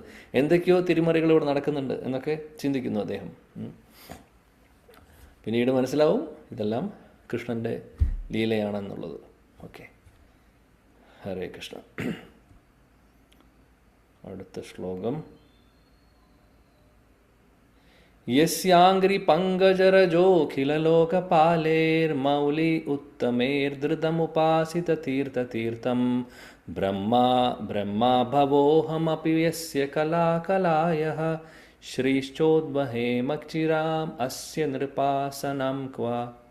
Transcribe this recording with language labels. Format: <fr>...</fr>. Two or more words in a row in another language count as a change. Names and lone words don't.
<ml>എന്തൊക്കെയോ തിരിമറികൾ ഇവിടെ നടക്കുന്നുണ്ട് എന്നൊക്കെ ചിന്തിക്കുന്നു അദ്ദേഹം. പിന്നീട് മനസ്സിലാവും ഇതെല്ലാം കൃഷ്ണൻ്റെ ലീലയാണെന്നുള്ളത്. ഓക്കെ, ഹരേ കൃഷ്ണ. അടുത്ത ശ്ലോകം.</ml> <sa>यस्याङ्घ्रिपङ्कजरजोऽखिललोकपालेर्मौलि उत्तमेर्धृतमुपासिततीर्थतीर्थं ब्रह्मा भवोऽहमपि यस्य कलाकलायः श्रीश्चोद्वहेमक्षिराम् अस्य नृपासनं क्व.</sa>